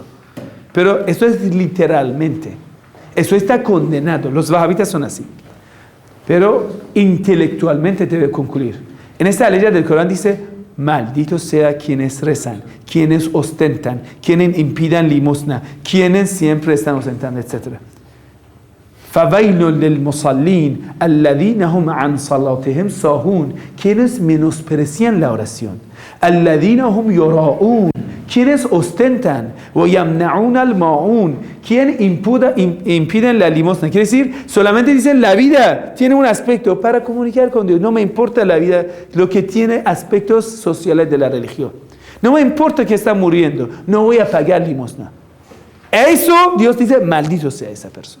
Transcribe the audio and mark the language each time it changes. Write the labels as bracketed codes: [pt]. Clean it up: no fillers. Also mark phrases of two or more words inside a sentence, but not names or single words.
[es] Pero esto es literalmente. Eso está condenado. Los wahabitas son así. Pero intelectualmente debe concluir. En esta ley del Corán dice, malditos sea quienes rezan, quienes ostentan, quienes impidan limosna, quienes siempre están ostentando, etc. [ar] فَوَيْلٌ لِلْمُصَلِّينَ الَّذِينَ هُمْ عَنْ صَلَاتِهِمْ سَاهُونَ. [es] Quienes menosprecian la oración. [ar] الَّذِينَ هُمْ يُرَاءُونَ. [es] Quienes ostentan. [ar] وَيَمْنَعُونَ الْمَاعُونَ. [es] Quienes impiden la limosna. Quiere decir, solamente dicen la vida tiene un aspecto para comunicar con Dios. No me importa la vida, lo que tiene aspectos sociales de la religión. No me importa que está muriendo. No voy a pagar limosna. Eso Dios dice, maldito sea esa persona.